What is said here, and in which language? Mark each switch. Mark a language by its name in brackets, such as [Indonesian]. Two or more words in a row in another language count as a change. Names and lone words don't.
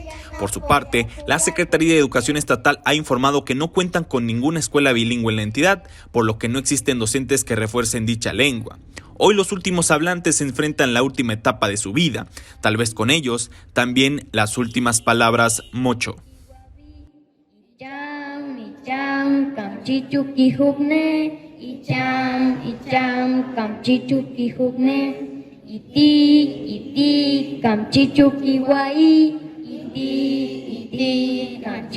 [Spanish] Por su parte, la Secretaría de Educación Estatal ha informado que no cuentan con ninguna escuela bilingüe en la entidad, por lo que no existen docentes que refuercen dicha lengua. Hoy los últimos hablantes se enfrentan la última etapa de su vida, tal vez con ellos también las últimas palabras mocho. [Mocho] Icham kamchichuki hubne, icham kamchichuki hubne, iti kamchichuki wai, iti kamchichuki